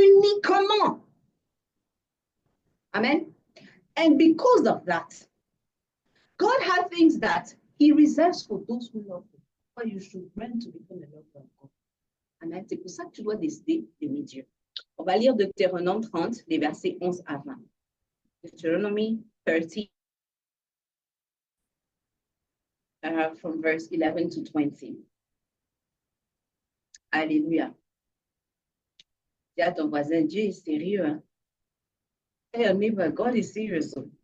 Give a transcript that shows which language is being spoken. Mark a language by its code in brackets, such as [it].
[fr] Uniquement. Amen. [en] And because of that, God has things that he reserves for those who love him. But you should learn to become a lover of God. Amen. [fr] C'est pour ça que tu dois décider d'aimer Dieu. On va lire Deutéronome 30, les versets 11 à 20. [en] Deuteronomy 30, from verse 11 to 20. [fr] Alléluia. Dis à ton voisin, Dieu est sérieux. Hein? [en] Tell your neighbor, God is serious.